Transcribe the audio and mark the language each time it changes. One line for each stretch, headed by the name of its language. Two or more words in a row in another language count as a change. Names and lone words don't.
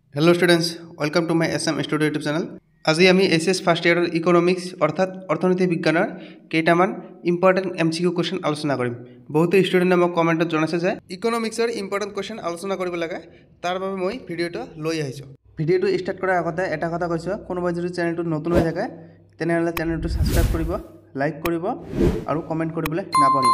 English: Hello students welcome to my SM Studio YouTube channel.
Assamese: আজি আমি
English: SS first year
Assamese: ইকোনমিক্স অৰ্থাৎ অৰ্থনীতি বিজ্ঞানৰ কেইটামান
English: important MCQ question
Assamese: আলোচনা কৰিম। বহুতো ষ্টুডেণ্টে মোক কমেণ্টত জনাইছে যে ইকোনমিক্সৰ
English: important question
Assamese: আলোচনা কৰিব লাগে, তাৰ বাবে মই ভিডিঅ'টো লৈ আহিছোঁ। ভিডিঅ'টো ষ্টাৰ্ট কৰাৰ আগতে এটা কথা কৈছোঁ, কোনোবাই যদি চেনেলটো নতুন হৈ থাকে তেনেহ'লে চেনেলটো ছাবস্ক্ৰাইব কৰিব, লাইক কৰিব আৰু কমেণ্ট কৰিবলৈ নাপাহৰিব।